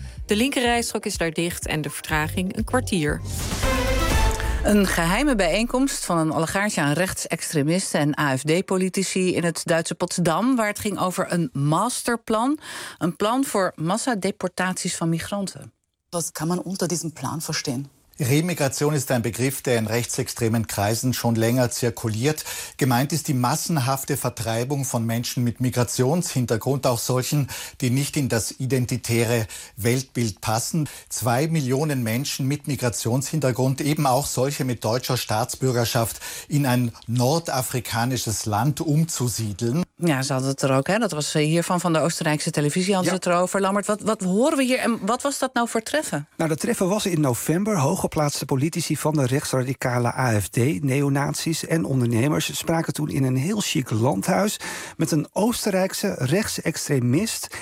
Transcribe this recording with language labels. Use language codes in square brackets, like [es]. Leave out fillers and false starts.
[nl] De linkerrijstrook is daar dicht en de vertraging een kwartier. Een geheime bijeenkomst van een allegaartje aan rechtsextremisten en AfD-politici in het Duitse Potsdam, waar het ging over een masterplan. Een plan voor massadeportaties van migranten. Wat kan man onder deze plan verstaan? [de] Remigration ist ein Begriff, der in rechtsextremen Kreisen schon länger zirkuliert. Gemeint ist die massenhafte Vertreibung von Menschen mit Migrationshintergrund, auch solchen, die nicht in das identitäre Weltbild passen. 2 Millionen Menschen mit Migrationshintergrund, eben auch solche mit deutscher Staatsbürgerschaft, in ein nordafrikanisches Land umzusiedeln. [nl] Ja, ze hadden het er ook, hè? Dat was hiervan van de Oostenrijkse televisie, hadden ze het erover. Lammert, wat horen we hier en wat was dat nou voor treffen? Nou, dat treffen was in november. Hooggeplaatste politici van de rechtsradicale AfD, neonazies en ondernemers spraken toen in een heel chic landhuis met een Oostenrijkse rechtsextremist.